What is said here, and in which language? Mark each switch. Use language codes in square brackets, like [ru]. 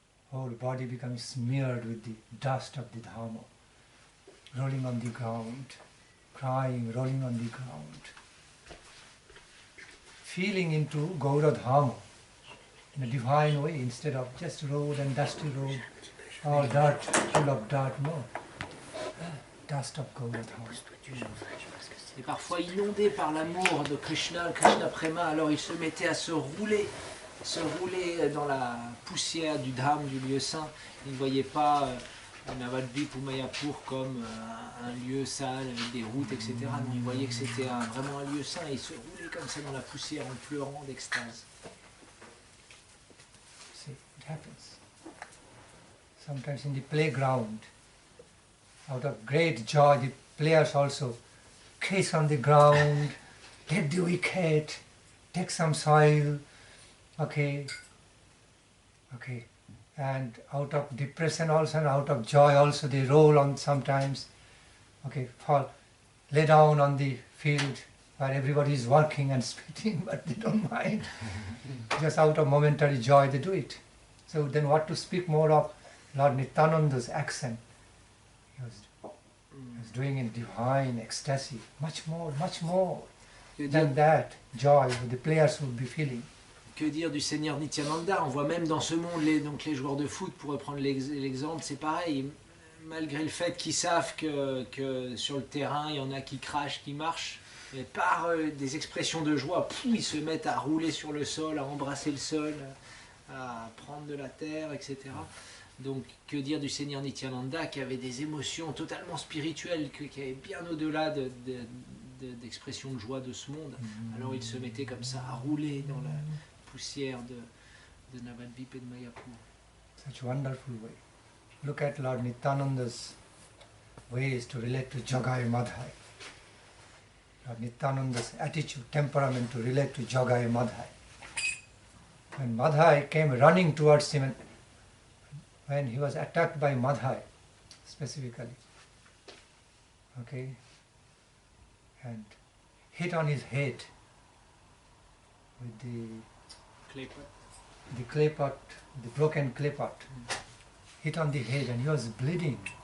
[en] Whole body becomes smeared with the dust of the Dhamma, rolling on the ground, crying, rolling on the ground, feeling into Gaura Dhamma in a divine way instead of just road and dusty road, all dirt, full of dirt, no. Dust of Gaura Dhamma. [fr] Et parfois inondé par l'amour de Krishna, le Krishna Prema, alors il se mettait à se rouler dans la poussière du Dham, du lieu saint. Il ne voyait pas Navadvip ou Mayapur comme un lieu sale avec des routes, etc. Non, il voyait que c'était vraiment un lieu saint et il se roulait comme ça dans la poussière en pleurant d'extase. [en] See, it happens. Sometimes in the playground, out of great joy, the players also kiss on the ground, take the wicket, take some soil, okay, and out of depression also and out of joy also they roll on sometimes, okay, fall, lay down on the field where everybody is working and spitting, but they don't mind. Just out of momentary joy they do it. So then what to speak more of Lord Nityananda's action? He was doing in divine ecstasy, much more than that joy the players would be feeling. [fr] Que dire du Seigneur Nityananda? On voit même dans ce monde, les joueurs de foot, pour reprendre l'exemple, c'est pareil. Malgré le fait qu'ils savent que sur le terrain, il y en a qui crachent, qui marchent, mais par des expressions de joie, ils se mettent à rouler sur le sol, à embrasser le sol, à prendre de la terre, etc. Donc, que dire du Seigneur Nityananda qui avait des émotions totalement spirituelles, qui avait bien au-delà d'expressions de joie de ce monde. Alors il se mettait comme ça à rouler dans la poussière de Navadvip et de Mayapur. [en] Such wonderful way. Look at Lord Nityananda's ways to relate to Jagai Madhai. Lord Nityananda's attitude, temperament to relate to Jagai Madhai. When Madhai came running towards him, when he was attacked by Madhai, specifically, okay, and hit on his head with the clay pot, the broken clay pot, hit on the head and he was bleeding.